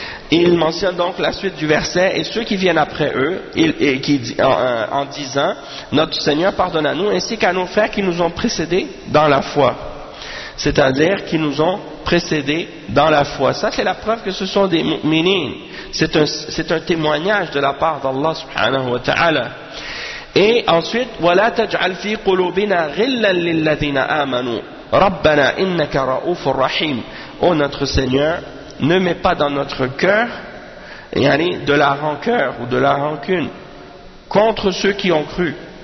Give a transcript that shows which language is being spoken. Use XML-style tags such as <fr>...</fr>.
<fr>Et il mentionne donc la suite du verset, et ceux qui viennent après eux, en disant, notre Seigneur pardonne à nous, ainsi qu'à nos frères qui nous ont précédés dans la foi. C'est-à-dire qui nous ont précédés dans la foi. Ça, c'est la preuve que ce sont des mu'minin. C'est un témoignage de la part d'Allah subhanahu wa ta'ala. Et ensuite,</fr> <ar>وَلَا تَجْعَلْ فِي قُلُوبِنَا غِلًّا لِلَّذِينَ آمَنُوا رَبَّنَا إِنَّكَ رَؤُوفُ الرَّحِيمُ.</ar> <fr>Ô notre Seigneur, ne mets pas dans notre cœur de la rancœur ou de la rancune contre ceux qui ont cru.</fr>